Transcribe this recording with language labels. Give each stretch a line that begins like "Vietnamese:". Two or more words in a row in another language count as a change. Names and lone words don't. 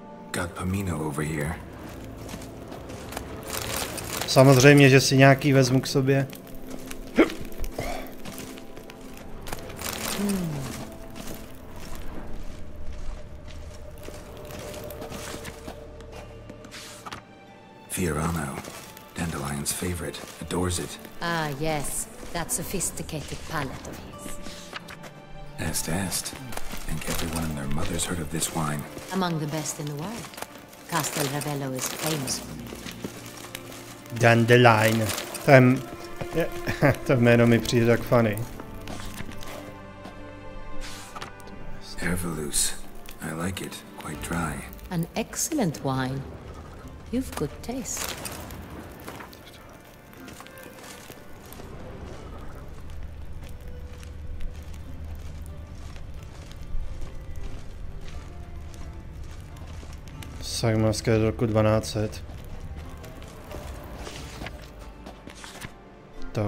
English: Got Pomino over here.
Czech: Samozřejmě, že si nějaký vezmu k sobě.
English: Fiorano, Dandelion's favorite, adores it. Ah, yes. That sophisticated palate of his. Est. I think everyone and their mother's heard of this wine. Among the best in the world. Castel Ravello is famous for it.
Czech: Dandelion. To jméno mi přijde tak funny.
English: Hervelus. I like it. Quite dry. An excellent wine. You've good taste.
Czech: Sagmarské z roku 1200. Tak.